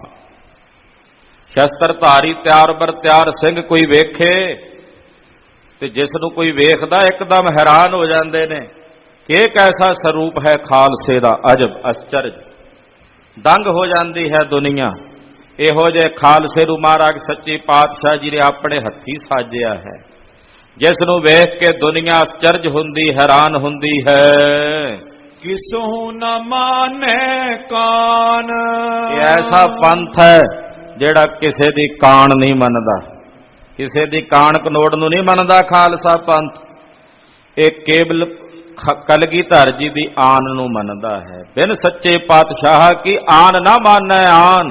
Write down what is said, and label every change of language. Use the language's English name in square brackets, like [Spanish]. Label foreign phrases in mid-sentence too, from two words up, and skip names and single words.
[Punjabi] ਸ਼ਸਤਰਧਾਰੀ ਤਿਆਰ ਬਰ ਤਿਆਰ ਸਿੰਘ ਕੋਈ ਵੇਖੇ ਤੇ ਜਿਸ ਨੂੰ ਕੋਈ ਵੇਖਦਾ ਇੱਕਦਮ ਹੈਰਾਨ ਹੋ ਜਾਂਦੇ ਨੇ ਕਿ ਇਹ ਕੈਸਾ ਸਰੂਪ ਹੈ ਖਾਲਸੇ ਦਾ, ਅਜਬ ਅਚਰਜ। ਦੰਗ ਹੋ ਜਾਂਦੀ ਹੈ ਦੁਨੀਆ। ਇਹੋ ਜਿਹੇ ਖਾਲਸੇ ਨੂੰ ਮਹਾਰਾਜ ਸੱਚੇ ਪਾਤਸ਼ਾਹ ਜੀ ਨੇ ਆਪਣੇ ਹੱਥੀ ਸਾਜਿਆ ਹੈ, ਜਿਸ ਨੂੰ ਵੇਖ ਕੇ ਦੁਨੀਆ ਅਚਰਜ ਹੁੰਦੀ, ਹੈਰਾਨ ਹੁੰਦੀ ਹੈ। ਕਿਸਹੁ ਨ ਮਾਨੈ ਕਾਣ। ਇਹ ਐਸਾ ਪੰਥ ਹੈ ਜਿਹੜਾ ਕਿਸੇ ਦੀ ਕਾਣ ਨਹੀਂ ਮੰਨਦਾ, ਕਿਸੇ ਦੀ ਕਾਣ ਕਨੋੜ ਨੂੰ ਨਹੀਂ ਮੰਨਦਾ ਖਾਲਸਾ ਪੰਥ। ਇਹ ਕੇਵਲ ਕਲਗੀਧਰ ਜੀ ਦੀ ਆਨ ਨੂੰ ਮੰਨਦਾ ਹੈ। ਬਿਨ ਸੱਚੇ ਪਾਤਸ਼ਾਹ ਕੀ ਆਨ ਨਾ ਮਾਨੈ ਆਨ।